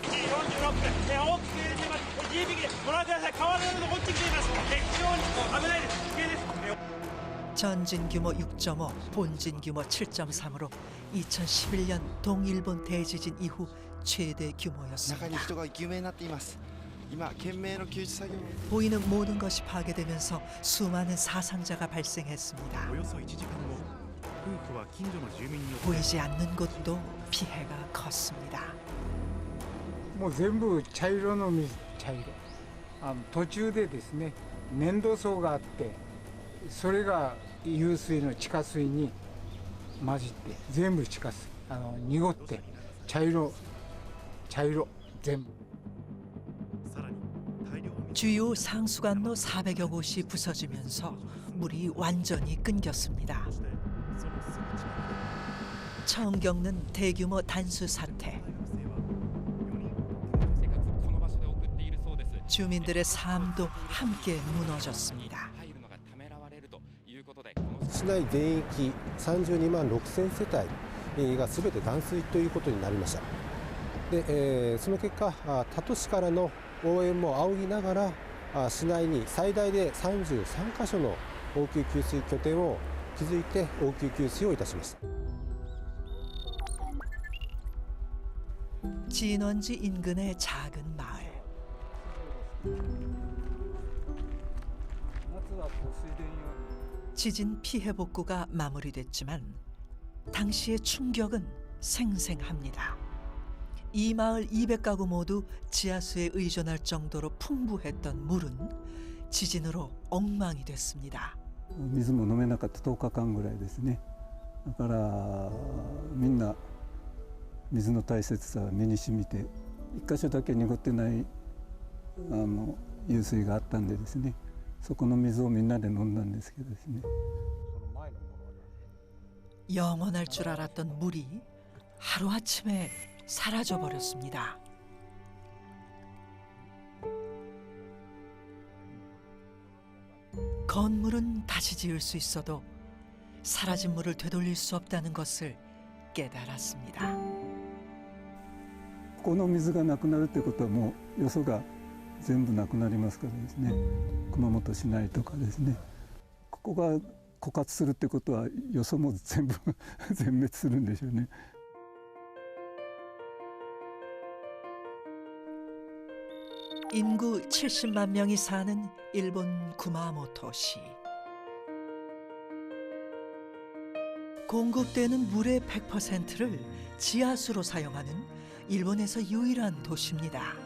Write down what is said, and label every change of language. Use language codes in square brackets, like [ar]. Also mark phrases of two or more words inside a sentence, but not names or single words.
[ko] 전진 규모 6.5, 본진 규모 7.3으로 2011년 동일본 대지진 이후 최대 규모였습니다. 보이는 모든 것이 파괴되면서 수많은 사상자가 발생했습니다. 보이지 않는 곳도 피해가 컸습니다. [ja] もう全部茶色の水、茶色。途中でですね、粘土層があって、それが湧水の地下水に混じって全部地下水、濁って茶色全部。 [ko] 주요 상수관로 400여 곳이 부서지면서 물이 완전히 끊겼습니다. 처음 겪는 대규모 단수 사태. 주민들의 삶도 함께 무너졌습니다. [ja] 市内全域32万6000世帯が全て断水ということになりました。で、その結果、他都市からの応援も仰ぎながら、市内に最大で33カ所の応急給水拠点を築いて応急給水をいたしました。 [ko] 진원지 인근의 작은 마을. 지진 피해 복구가 마무리됐지만 당시의 충격은 생생합니다. 이 마을 200가구 모두 지하수에 의존할 정도로 풍부했던 물은 지진으로 엉망이 됐습니다. [ja] 水も飲めなかった10日間ぐらいですね。だからみんな水の大切さを身に染みて、一箇所だけ濁ってない湧水があったんでですね、そこの水をみんなで飲んだんですけどですね。 [ko] 영원할 줄 알았던 물이 하루아침에 사라져 버렸습니다. 건물은 다시 지을 수 있어도 사라진 물을 되돌릴 수 없다는 것을 깨달았습니다. [ja] この水がなくなるってことはもうよそが全部なくなりますからですね。熊本市内とかですね。ここが枯渇するってことはよそも全部全滅するんでしょうね。 [ko] 인구 70만 명이 사는 일본 구마모토시. 공급되는 물의 100%를 지하수로 사용하는 일본에서 유일한 도시입니다.